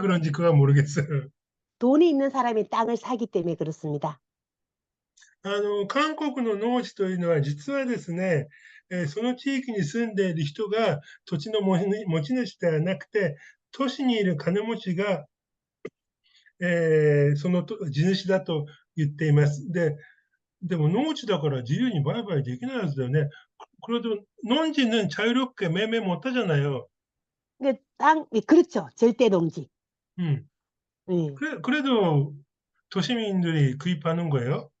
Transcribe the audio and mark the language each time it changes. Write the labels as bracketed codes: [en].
[ko] 그런지 그가 모르겠어요. 돈이 있는 사람이 땅을 사기 때문에 그렇습니다. [ja] 韓国の農地というのは実はですね、その地域に住んでいる人が土地の持ち主ではなくて、都市にいる金持ちが、その地主だと言っています。でも農地だから自由に売買できないはずだよね。 [ko] 그래도 농지는 자유롭게 매매 못하잖아요. 그렇죠. 절대 농지. 음. 네. 그래도 도시민들이 구입하는 거예요.